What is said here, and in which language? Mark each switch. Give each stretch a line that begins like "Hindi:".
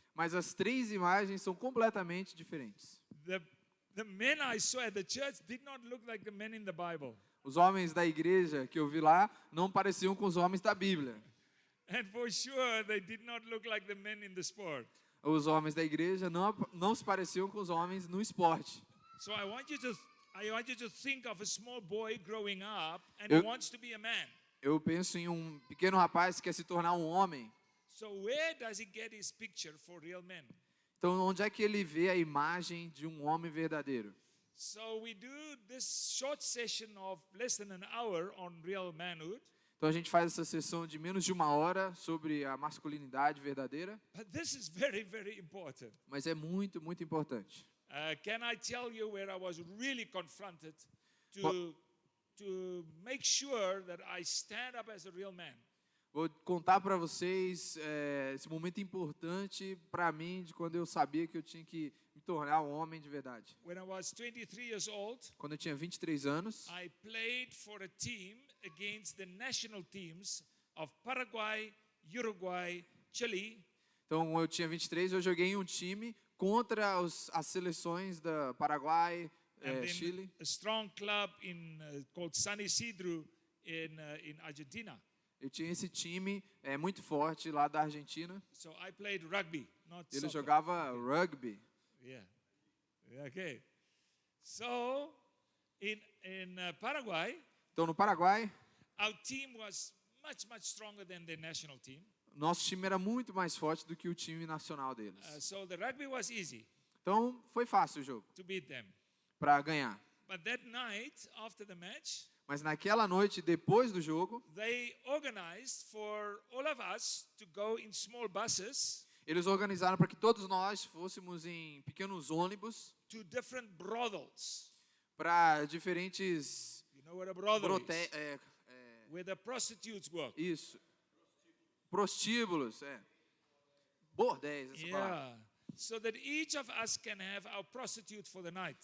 Portuguese: mas as 3 imagens são completamente diferentes.
English: The men I saw at the church did not look like the men in the Bible.
Portuguese: Os homens da igreja que eu vi lá não pareciam com os homens da Bíblia.
English: And for sure, they did not look like the men in the sport.
Portuguese: Os homens da igreja não se pareciam com os homens no esporte.
English: So I want you to think of a small boy growing up and
Portuguese: Eu-
English: he wants to be a man.
Portuguese: Eu penso em um pequeno rapaz que quer se tornar um homem.
English: So where does he get his picture for real men?
Portuguese: Então, onde é que ele vê a imagem de um homem verdadeiro?
English: So we do this short session of less than an hour on real manhood.
Portuguese: Então, a gente faz essa sessão de menos de 1 hora sobre a masculinidade verdadeira,
English: But this is very, very important.
Portuguese: mas é muito, muito importante.
English: Can I tell you where I was really confronted What- to make sure that I stand up as a real man?
Portuguese: Vou contar para vocês esse momento importante para mim, de quando eu sabia que eu tinha que me tornar um homem de verdade.
English: When I was 23 years old,
Portuguese: Quando eu tinha 23 anos,
English: I played for a team against the national teams of Paraguay, Uruguay, Chile,
Portuguese: então eu tinha 23, eu joguei em um time contra as seleções da Paraguai,
English: and then
Portuguese: Chile,
English: a strong club called San Isidro in Argentina.
Portuguese: eu tinha esse time muito forte lá da Argentina.
English: So I played rugby, not
Portuguese: Ele
English: soccer.
Portuguese: jogava rugby.
English: Yeah. Okay. So in Paraguay,
Portuguese: Então no Paraguai,
English: our team was much stronger than the national team.
Portuguese: nosso time era muito mais forte do que o time nacional deles.
English: So the rugby was easy
Portuguese: Então foi fácil o jogo
English: to beat them.
Portuguese: para ganhar.
English: But that night, after the match,
Portuguese: Mas naquela noite, depois do jogo,
English: they organized for all of us to go in small buses
Portuguese: eles organizaram para que todos nós fôssemos em pequenos ônibus
English: to different brothels.
Portuguese: para diferentes
English: You know what a brothel is? Where the prostitutes work.
Portuguese: Isso. Prostíbulos, bordéis, essa palavra.
English: Yeah. So that each of us can have our prostitute for the night.